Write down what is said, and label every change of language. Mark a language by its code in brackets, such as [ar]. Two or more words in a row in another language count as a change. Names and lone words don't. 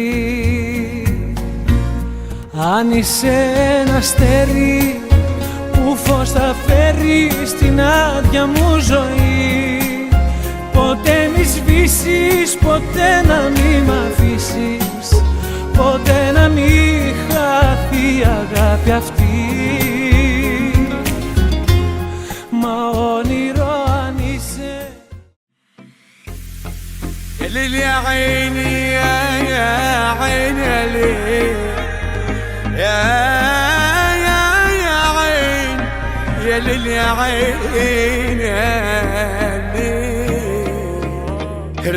[el] Αν είσαι ένα αστέρι που φως θα φέρει στην άδεια μου ζωή, ποτέ μη σβήσεις, ποτέ να μη μ' αφήσεις, ποτέ να μη χαθεί η αγάπη αυτή. Μα όνειρο αν είσαι. [ar] يا ليل يا عيني يا عيني يا ليل يا عين يا ليل يا عين يا ليل.